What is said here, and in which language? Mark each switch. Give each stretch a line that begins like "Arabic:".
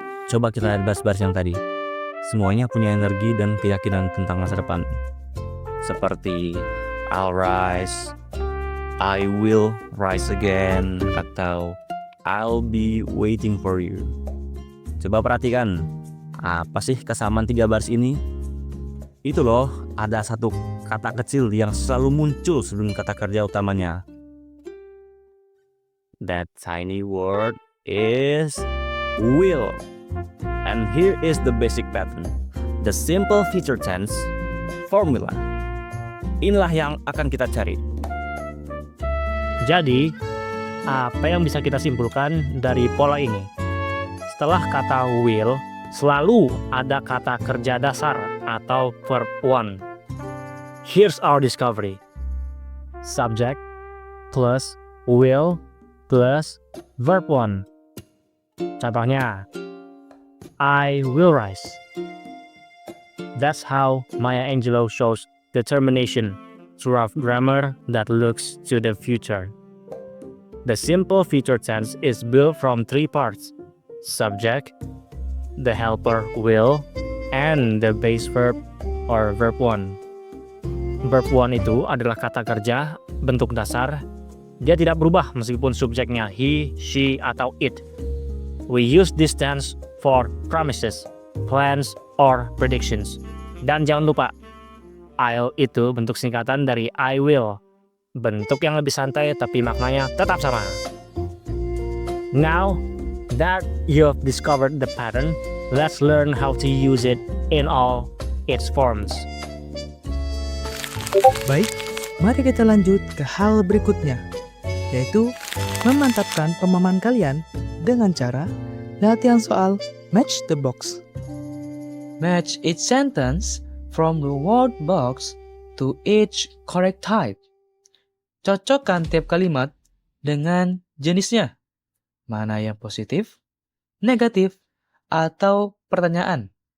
Indonesian: Coba kita lihat baris-baris yang tadi. Semuanya punya energi dan keyakinan tentang masa depan. Seperti
English: I'll rise, I will rise again atau I'll be waiting for you.
Indonesian: Coba perhatikan, apa sih kesamaan 3 baris ini? Itu loh, ada satu kata kecil yang selalu muncul sebelum kata kerja utamanya.
English: That tiny word is will. And here is the basic pattern. The simple future tense formula.
Indonesian: Inilah yang akan kita cari. Jadi, apa yang bisa kita simpulkan dari pola ini? Setelah kata will, selalu ada kata kerja dasar atau verb one.
English: Here's our discovery. Subject plus will plus verb one.
Indonesian: Contohnya,
English: I will rise. That's how Maya Angelou shows determination throughout grammar that looks to the future. The simple future tense is built from 3 parts: subject, the helper will, and the base verb or verb one.
Indonesian: Verb one itu adalah kata kerja bentuk dasar. Dia tidak berubah meskipun subjeknya he, she, atau it.
English: We use this tense for promises, plans, or predictions.
Indonesian: Dan jangan lupa, I'll itu bentuk singkatan dari I will. Bentuk yang lebih santai tapi maknanya tetap sama.
English: Now that you've discovered the pattern, let's learn how to use it in all its forms.
Indonesian: Baik, mari kita lanjut ke hal berikutnya, yaitu memantapkan pemahaman kalian dengan cara latihan soal Match the Box.
English: Match each sentence from the word box to each correct type.
Indonesian: Cocokkan tiap kalimat dengan jenisnya. Mana yang positif, negatif, atau pertanyaan.